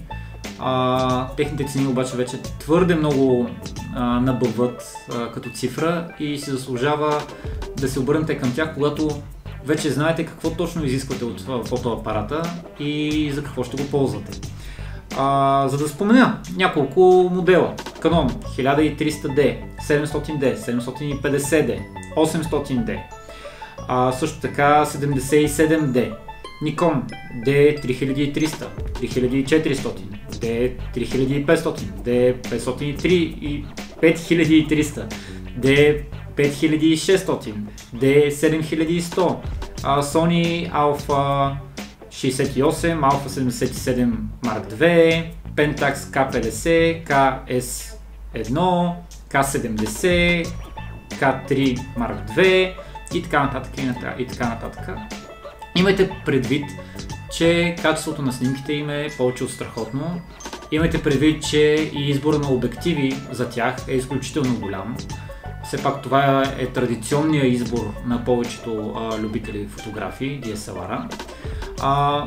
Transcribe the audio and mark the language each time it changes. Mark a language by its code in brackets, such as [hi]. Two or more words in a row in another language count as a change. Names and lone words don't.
[bg] Техните цени обаче вече твърде много набъбват като цифра и се заслужава да се обърнете към тях, когато вече знаете какво точно изисквате от фотоапарата и за какво ще го ползвате. За да спомена няколко модела: Canon 1300D, 700D, 750D, 800D, също така 77D, Nikon D3300, 3400, D3500, D503 и 5300, D5600, D7100, Sony Alpha 68, Alpha 77 Mark II, Pentax K50, KS1, K70, K3 Mark II и така нататък и така нататък. Имайте предвид, че качеството на снимките им е повече от страхотно. Имайте предвид, че и избора на обективи за тях е изключително голям. Все пак това е традиционният избор на повечето любители фотографии, DSLR-а.